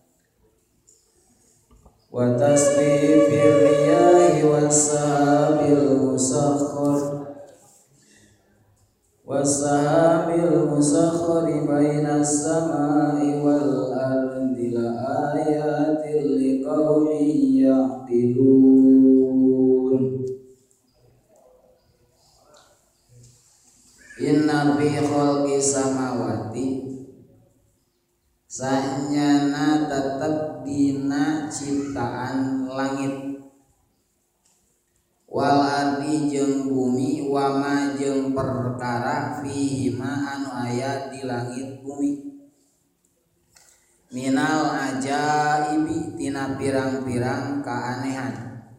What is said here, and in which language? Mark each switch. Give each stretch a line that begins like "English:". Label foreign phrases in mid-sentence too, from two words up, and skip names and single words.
Arabic: وتصريف الرياح والسحاب المسخر بين السماء والأرض لآيات لقوم يعقلون. إن في خلق السماوات
Sundanese: sanyana tetep dina ciptaan langit
Arabic: والأرض
Sundanese: jeung bumi
Arabic: وما
Sundanese: jeung perkara
Arabic: فيهما
Sundanese: anu aya di langit bumi
Arabic: من العجائب
Sundanese: tina pirang-pirang kaanehan